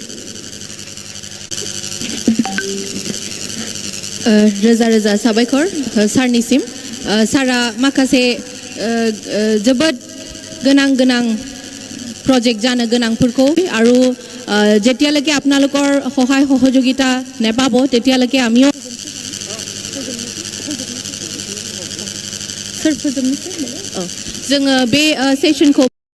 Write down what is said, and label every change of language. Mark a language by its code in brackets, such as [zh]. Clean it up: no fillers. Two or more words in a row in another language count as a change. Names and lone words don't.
[brx] रोजा रोजा साबायखर सारनिसिम सारा माखासे जोबोद गोनां गोनां प्रजेक्ट जानो गोनांफोरखौ आरो [as] जेतियाলৈকে আপোনালোকৰ সহায় সহযোগিতা নেপাব তেতিয়ালৈকে আমিও [brx] जोङो बे सेसनखौ